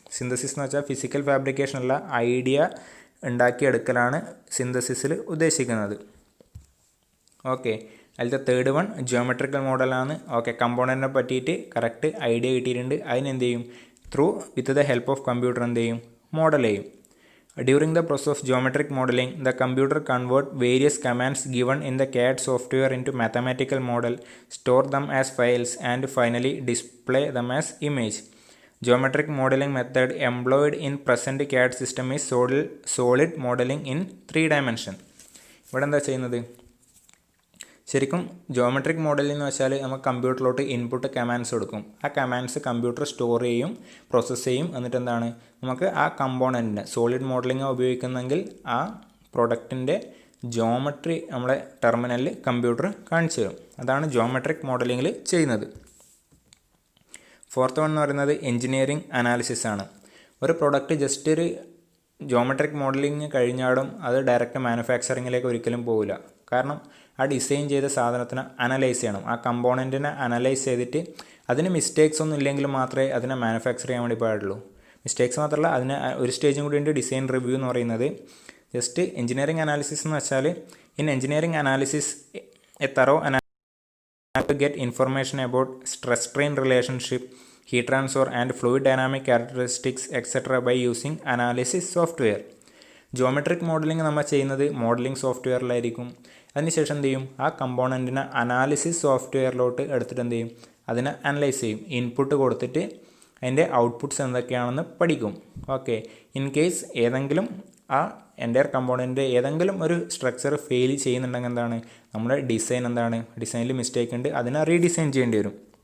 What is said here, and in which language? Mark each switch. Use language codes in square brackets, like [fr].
[ml] Synthesis എന്ന് വെച്ചാൽ physical fabrication അല്ല, ഐഡിയ ഉണ്ടാക്കിയെടുക്കലാണ് സിന്തസിസിൽ ഉദ്ദേശിക്കുന്നത്. ഓക്കെ, അതിലത്തെ തേർഡ് വൺ ജിയോമെട്രിക്കൽ മോഡലാണ്. ഓക്കെ, കമ്പോണൻറ്റിനെ പറ്റിയിട്ട് കറക്റ്റ് ഐഡിയ കിട്ടിയിട്ടുണ്ട്. അതിനെന്ത് ചെയ്യും? With the help of computer എന്ത് ചെയ്യും? മോഡൽ ചെയ്യും. [en] During the process of geometric modeling, the computer converts various commands given in the CAD software into mathematical model, store them as files, and finally display them as image. Geometric modeling method employed in present CAD system is solid modeling in 3 dimension. [ml] ഇവിടെ എന്താ ചെയ്യുന്നത്? ശരിക്കും geometric modelling എന്ന് വെച്ചാൽ നമുക്ക് കമ്പ്യൂട്ടറിലോട്ട് input commands കൊടുക്കും. ആ commands computer store ചെയ്യും, പ്രോസസ്സ് ചെയ്യും. എന്നിട്ട് എന്താണ്, നമുക്ക് ആ കമ്പോണൻറ്റിനെ സോളിഡ് മോഡലിംഗ് ഉപയോഗിക്കുന്നെങ്കിൽ ആ പ്രൊഡക്റ്റിൻ്റെ ജോമെട്രി നമ്മളെ ടെർമിനലിൽ കമ്പ്യൂട്ടർ കാണിച്ചു തരും. അതാണ് ജോമെട്രിക് മോഡലിങ്ങിൽ ചെയ്യുന്നത്. ഫോർത്ത് വൺ എന്ന് പറയുന്നത് എൻജിനീയറിംഗ് അനാലിസിസ് ആണ്. ഒരു പ്രൊഡക്റ്റ് ജസ്റ്റ് ഒരു ജോമെട്രിക് മോഡലിംഗ് കഴിഞ്ഞാലും അത് ഡയറക്റ്റ് മാനുഫാക്ചറിങ്ങിലേക്ക് ഒരിക്കലും പോകില്ല. കാരണം ആ ഡിസൈൻ ചെയ്ത സാധനത്തിന് അനലൈസ് ചെയ്യണം. ആ കമ്പോണൻറ്റിനെ അനലൈസ് ചെയ്തിട്ട് അതിന് മിസ്റ്റേക്സ് ഒന്നും ഇല്ലെങ്കിൽ മാത്രമേ അതിനെ മാനുഫാക്ചർ ചെയ്യാൻ വേണ്ടി പാടുള്ളൂ. മിസ്റ്റേക്സ് മാത്രമല്ല, അതിന് ഒരു സ്റ്റേജും കൂടി ഉണ്ട് ഡിസൈൻ റിവ്യൂ എന്ന് പറയുന്നത്. ജസ്റ്റ് എഞ്ചിനീയറിംഗ് അനാലിസിസ് എന്ന് വെച്ചാൽ [en] In engineering analysis a thorough to get information about stress strain relationship, heat transfer and fluid dynamic characteristics etc. by using analysis software. [ml] Geometric modelling നമ്മൾ ചെയ്യുന്നത് മോഡലിംഗ് സോഫ്റ്റ്വെയറിലായിരിക്കും. അതിനുശേഷം എന്ത് ചെയ്യും, ആ കമ്പോണൻറ്റിനെ അനാലിസിസ് സോഫ്റ്റ്വെയറിലോട്ട് എടുത്തിട്ട് എന്ത് ചെയ്യും, അതിനെ അനലൈസ് ചെയ്യും. ഇൻപുട്ട് കൊടുത്തിട്ട് അതിൻ്റെ ഔട്ട്പുട്ട്സ് എന്തൊക്കെയാണെന്ന് പഠിക്കും. ഓക്കെ, ഇൻ കേസ് ഏതെങ്കിലും ആ എൻ്റയർ കമ്പോണൻറ്റ് ഏതെങ്കിലും ഒരു സ്ട്രക്ചർ ഫെയിൽ ചെയ്യുന്നുണ്ടെങ്കിൽ എന്താണ്, നമ്മുടെ ഡിസൈൻ എന്താണ്, ഡിസൈനിൽ മിസ്റ്റേക്ക് ഉണ്ട്, അതിനെ റീഡിസൈൻ ചെയ്യേണ്ടി വരും.